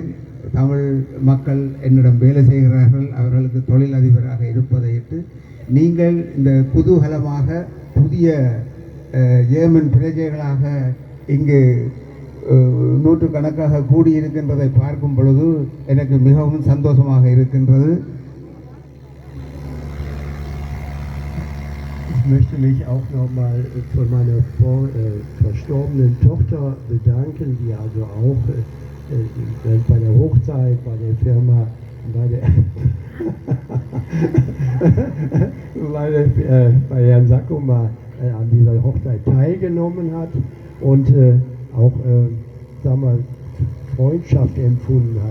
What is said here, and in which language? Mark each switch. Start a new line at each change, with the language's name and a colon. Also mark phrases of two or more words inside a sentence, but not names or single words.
Tamil: தமிழ் மக்கள் என்னிடம் வேலை செய்கிறார்கள், அவர்களுக்கு தொழில் அதிபராக இருப்பதையிட்டு நீங்கள் இந்த குதூகலமாக புதிய ஏமன் பிரஜைகளாக இங்கு நூற்றுக்கணக்காக கூடியிருக்கின்றதை பார்க்கும் பொழுது எனக்கு மிகவும் சந்தோஷமாக இருக்கின்றது.
German: Ich möchte mich auch nochmal von meiner verstorbenen Tochter bedanken, die also auch bei der Hochzeit, bei der Firma, bei Herrn Sakuma an dieser Hochzeit teilgenommen hat und auch Freundschaft empfunden hat.